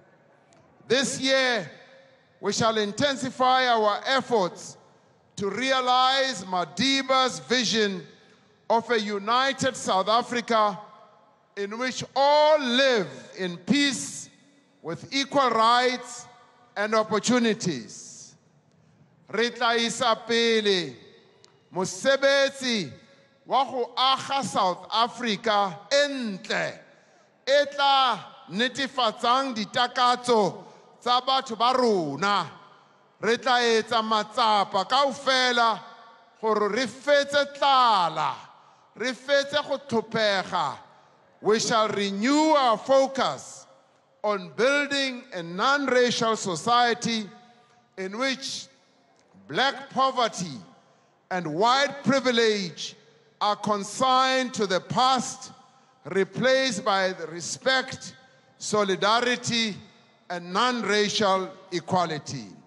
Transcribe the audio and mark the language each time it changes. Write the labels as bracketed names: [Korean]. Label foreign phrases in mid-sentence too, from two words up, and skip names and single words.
[English] This year, we shall intensify our efforts to realize Madiba's vision of a united South Africa in which all live in peace with equal rights and opportunities. [Southern Sotho] Re tla isa pele mosebetsi wa go aga South Africa entle e tla netefatsang ditakatso tsa batho ba rona. Re tla etsa matsapa kaofela gore re fetse tlala, re fetse go tlhopega. [English] We shall renew our focus on building a non-racial society in which black poverty and white privilege are consigned to the past, replaced by respect, solidarity, and non-racial equality.